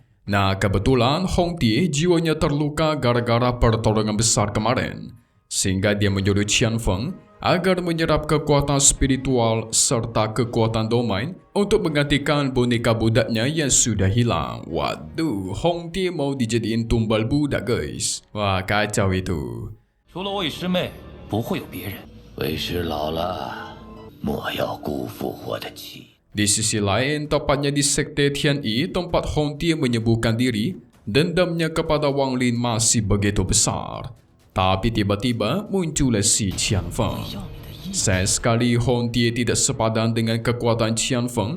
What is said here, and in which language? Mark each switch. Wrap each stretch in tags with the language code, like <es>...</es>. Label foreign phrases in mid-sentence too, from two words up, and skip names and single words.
<id>Nah, kebetulan Hong Tie jiwanya terluka gara-gara pertolongan besar kemarin. sehingga dia menyuruh Qian Feng agar menyerap kekuatan spiritual serta kekuatan domain untuk menggantikan boneka budaknya yang sudah hilang. Waduh, Hong Tie mau dijadiin tumbal budak guys. Wah, kacau itu.</id> <zh>除了魏师妹，不会有别人。为师老了，莫要辜负我的妻。</zh> <id>Di sisi lain, tepatnya di sekte Tianyi, tempat Hong Tie menyembuhkan diri, dendamnya kepada Wang Lin masih begitu besar. Tapi tiba-tiba muncullah si Qian Feng. Sayang sekali Hong Tie tidak sepadan dengan kekuatan Qian Feng.</id>